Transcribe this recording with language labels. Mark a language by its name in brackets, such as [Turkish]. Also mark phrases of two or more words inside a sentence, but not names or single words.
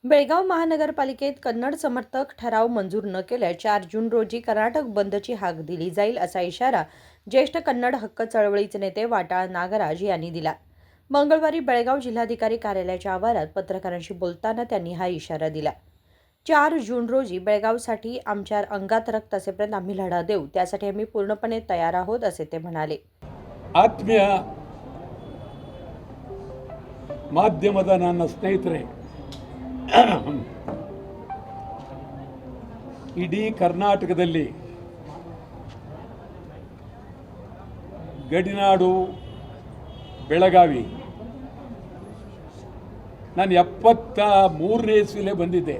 [Marathi] बेळगाव महानगरपालिकेत कन्नड समर्थक ठराव मंजूर न केल्यास 4 जून रोजी कर्नाटक बंदची हाक दिली जाईल असा इशारा ज्येष्ठ कन्नड हक्क चळवळीचे नेते वाटाळ नागराज यांनी दिला। मंगळवारी बेळगाव जिल्हाधिकारी कार्यालयाच्या आवारात पत्रकारांशी बोलताना त्यांनी हा इशारा दिला। 4 जून रोजी बेळगावसाठी आमच्या अंगात रक्त असेपर्यंत आम्ही लढा देऊ, त्यासाठी आम्ही पूर्णपणे तयार आहोत असे ते म्हणाले। [Kannada] ಆತ್ಮೀಯ ಮಾಧ್ಯಮದ ನನ್ನ ಸ್ನೇಹಿತರೆ, ಇಡೀ ಕರ್ನಾಟಕದಲ್ಲಿ ಗಡಿನಾಡು ಬೆಳಗಾವಿ ನಾನು 73ನೇ ಇಸ್ವಿಲೇ ಬಂದಿದ್ದೆ.